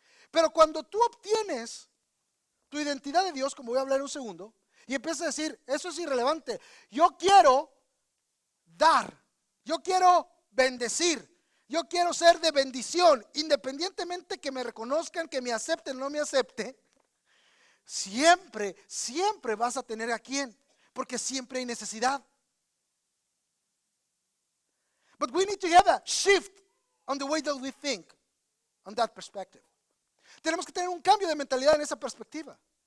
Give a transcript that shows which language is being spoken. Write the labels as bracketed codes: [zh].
[es] Pero cuando tú obtienes tu identidad de Dios, como voy a hablar en un segundo, y empiezas a decir, eso es irrelevante, yo quiero dar, yo quiero bendecir, yo quiero ser de bendición, independientemente que me reconozcan, que me acepten o no me acepten, siempre vas a tener a quién, porque siempre hay necesidad. [en] But we need to have a shift on the way that we think, on that perspective. [es] Tenemos que tener un cambio de mentalidad en esa perspectiva.